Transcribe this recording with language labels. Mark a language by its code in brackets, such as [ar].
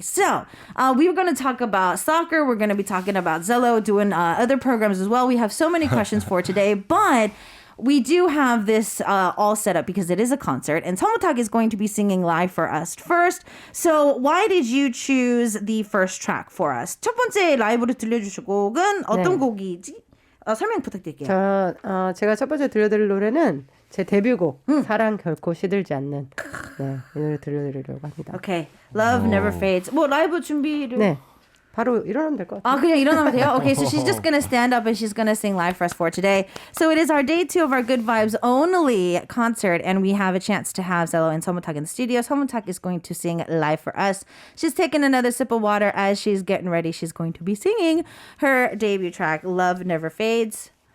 [en] So we were going to talk about soccer. We're going to be talking about ZELO, doing other programs as well. We have so many questions for today, but we do have this all set up because it is a concert, and Seomooon is going to be singing live for us first. So why did you choose the first track for us? [ko] 첫 번째 라이브로 들려주실 곡은 어떤 곡이지? 설명 부탁드릴게요. 제가 첫 번째 들려드릴 노래는 제 데뷔곡 사랑 결코 시들지 않는 이 노래 들려드리려고 합니다. [en] Okay, Love Never Fades. [ko] 뭐 라이브 준비를 네. 바로 일어나면 될 것 같아요. 그냥 일어나면 돼요? [en] Okay, so she's just gonna stand up and she's gonna sing live for us for today. So it is our day 2 of our Good Vibes Only concert, and we have a chance to have ZELO and Seomooon in the studio. Seomooon is going to sing live for us. She's taking another sip of water as she's getting ready. She's going to be singing her debut track, Love Never Fades.